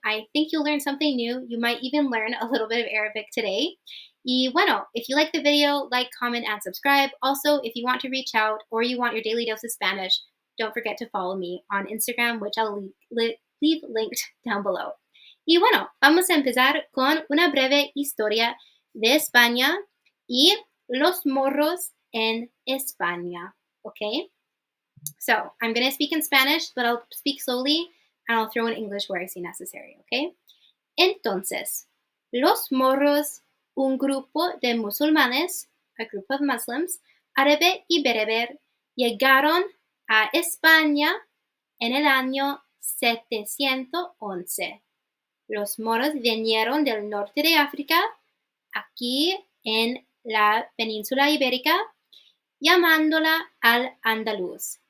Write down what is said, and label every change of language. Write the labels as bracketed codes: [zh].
[en] I think you'll learn something new. You might even learn a little bit of Arabic today. [es] Y bueno, [en] if you like the video, like, comment, and subscribe. Also, if you want to reach out or you want your daily dose of Spanish, don't forget to follow me on Instagram, which I'll leave linked down below. [es] Y bueno, vamos a empezar con una breve historia de España y los morros en España, okay? [en] So, I'm going to speak in Spanish, but I'll speak slowly, and I'll throw in English where I see necessary, okay? [es] Entonces, los morros, un grupo de musulmanes, [en] a group of Muslims, [es] árabe y bereber, llegaron a España en el año 711. Los moros vinieron del norte de África, aquí en la península ibérica, llamándola al andaluz.